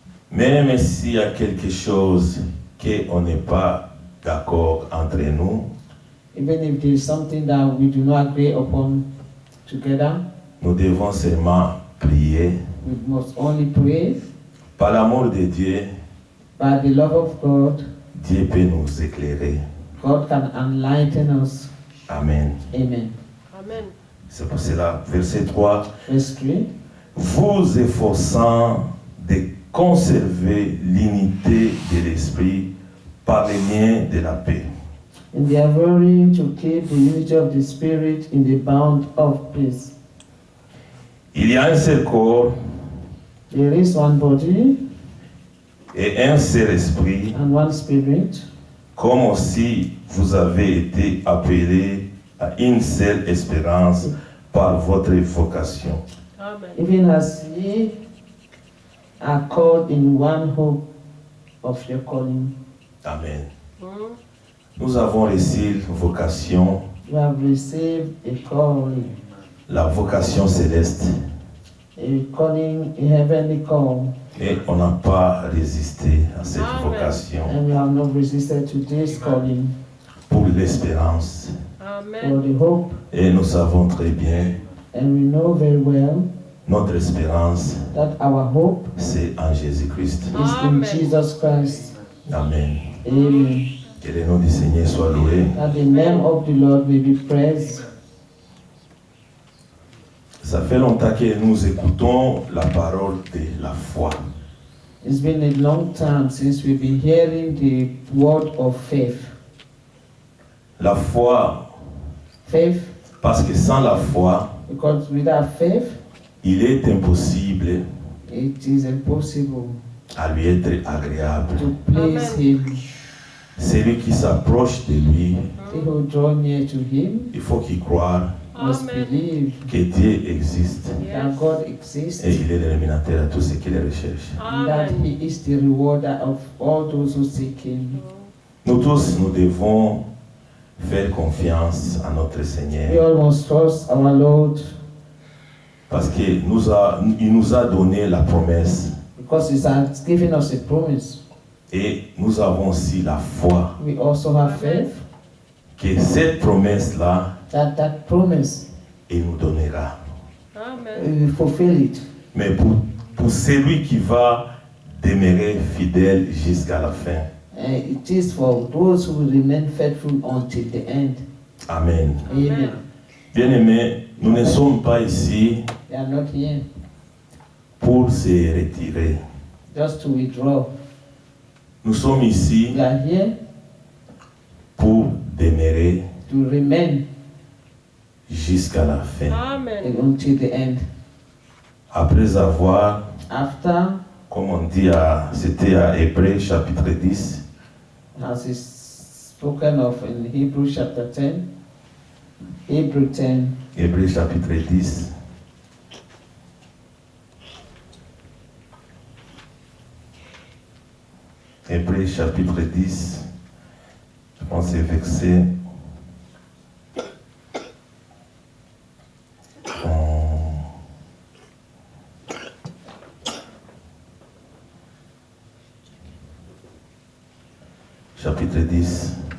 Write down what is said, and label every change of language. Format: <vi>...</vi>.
<fr>Même s'il y a quelque chose qu'on n'est pas d'accord entre nous,</fr> <en>Even if there is something that we do not agree upon together,</en> <fr>nous devons seulement prier.</fr> <en>we must only pray.</en> <fr>Par l'amour de Dieu,</fr> <en>By the love of God,</en> <fr>Dieu peut nous éclairer.</fr> <en>God can enlighten us. Amen. Amen. Amen.</en> <fr>C'est pour cela, verset 3,</fr> <en>Verse 3.</en> <fr>vous efforçant de conserver l'unité de l'esprit par les liens de la paix.</fr> <en>Endeavoring to keep the unity of the Spirit in the bond of peace.</en> <fr>Il y a un seul corps</fr> <en>There is one body</en> <fr>et un seul esprit,</fr> <en>and one Spirit,</en> <fr>comme aussi vous avez été appelés à une seule espérance par votre vocation. Amen.</fr> <en>even as ye are called in one hope of your calling. Amen. Mm.</en> <fr>Nous avons reçu vocation,</fr> <en>You have received a calling,</en> <fr>la vocation céleste,</fr> <en>a heavenly call,</en> <fr>et on n'a pas résisté à cette Amen. vocation</fr> <en>and we have not resisted to this calling</en> <fr>pour l'espérance.</fr> <en>for Amen. the hope,</en> <fr>Et nous savons très bien,</fr> <en>and we know very well</en> <fr>notre espérance,</fr> <en>that our hope</en> <fr>c'est en Jésus-Christ.</fr> <en>is in Amen. Jesus Christ. Amen. Amen.</en> <fr>Que le nom du Seigneur soit loué.</fr> <en>That the name of the Lord may be praised.</en> <fr>Ça fait longtemps que nous écoutons la parole de la foi.</fr> <en>It's been a long time since we've been hearing the word of faith.</en> <fr>La foi,</fr> <en>Faith,</en> <fr>parce que sans la foi,</fr> <en>because without faith,</en> <fr>il est impossible</fr> <en>it is impossible</en> <fr>à lui être agréable.</fr> <en>to please Amen. Him.</en> <fr>Celui qui s'approche de lui,</fr> <en>He who draw near to Him</en> <fr>il faut qu'il croie</fr> <en>must Amen. believe</en> <fr>que Dieu existe</fr> <en>that Yes. God exists</en> <fr>et il est le rémunérateur à tous ceux qui le recherchent.</fr> <en>and that Amen. He is the rewarder of all those who seek Him.</en> <fr>Nous tous, nous devons faire confiance à notre</fr> <en>We</en> <fr>Seigneur</fr> <en>all must trust our Lord</en> <fr>parce qu'il nous a donné la promesse</fr> <en>because He has given us a promise.</en> <fr>et nous avons aussi la foi</fr> <en>We also have faith</en> <fr>que cette promesse-là,</fr> <en>that promise,</en> <fr>il nous donnera. Amen.</fr> <en>we will fulfill it.</en> <fr>Mais pour celui qui va demeurer fidèle jusqu'à la fin.</fr> <en>It is for those who will remain faithful until the end. Amen. Amen.</en> <fr>Bien-aimés, nous ne sommes pas ici</fr> <en>They are not here</en> <fr>pour se retirer.</fr> <en>just to withdraw.</en> <fr>Nous sommes ici</fr> <en>We are here</en> <fr>pour demeurer</fr> <en>to remain</en> <fr>jusqu'à la fin. Amen.</fr> <en>until the end.</en> <fr>après avoir,</fr> <en>after,</en> <fr>comme on dit, c'était à Hébreux chapitre 10,</fr> <en>as is spoken of in Hebrews chapter 10, Hebrew 10,</en> <fr>Hébreux chapitre 10, Hébreux chapitre 10, je pense que c'est verset chapitre 10.</fr>